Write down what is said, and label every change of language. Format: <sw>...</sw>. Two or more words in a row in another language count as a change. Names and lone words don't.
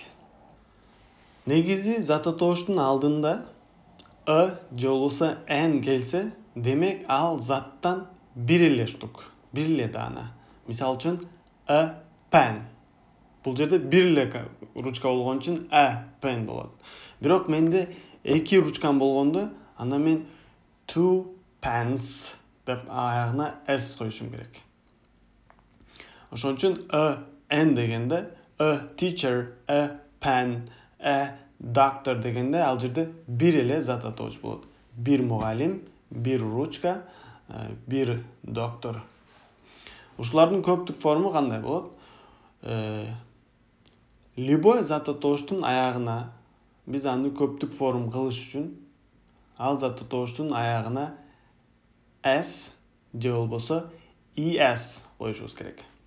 <ky>Негизи зат атооштун алдында же болбосо n келсе, демек ал заттан бир эле штук, бир эле даана. Мисалы үчүн pen. Бул жерде бир эле ручка болгон үчүн pen болот. Бирок менде эки ручкам болгондо, анда мен</ky> <en>two pens</en> <ky>деп аягына s коюшум керек. Ошон үчүн n дегенде</ky> <en>teacher, pen, doctor</en> <ky>дегенде ал жерде бир эле зат атооч болот. Бир мугалим, бир ручка, бир доктор. Ушулардын көптүк форму кандай болот? Любой зат атооштун аягына биз аны көптүк форм кылыш үчүн ал зат атооштун аягына s же болбосо es коюшубуз керек.</ky>